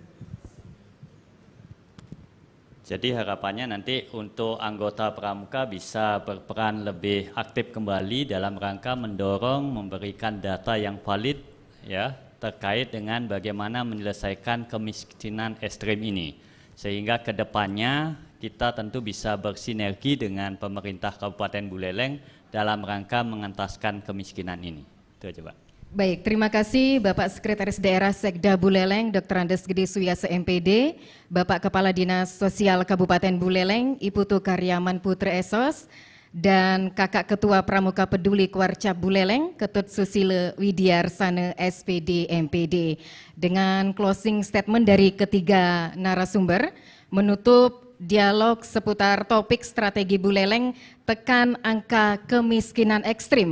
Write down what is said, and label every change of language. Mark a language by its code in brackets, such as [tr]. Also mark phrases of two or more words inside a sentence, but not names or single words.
[id] Jadi harapannya nanti untuk anggota pramuka bisa berperan lebih aktif kembali dalam rangka mendorong memberikan data yang valid ya terkait dengan bagaimana menyelesaikan kemiskinan ekstrim ini, sehingga kedepannya kita tentu bisa bersinergi dengan pemerintah Kabupaten Buleleng dalam rangka mengentaskan kemiskinan ini. Itu aja, Pak. Baik, terima kasih Bapak Sekretaris Daerah Sekda Buleleng, Dr. Andes Gede Suyase MPD, Bapak Kepala Dinas Sosial Kabupaten Buleleng, Ibu Karyaman Putri Esos, dan Kakak Ketua Pramuka Peduli Kuarcap Buleleng, Ketut Susilo Widiarsana SPD MPD. Dengan closing statement dari ketiga narasumber, menutup dialog seputar topik strategi Buleleng tekan angka kemiskinan ekstrim.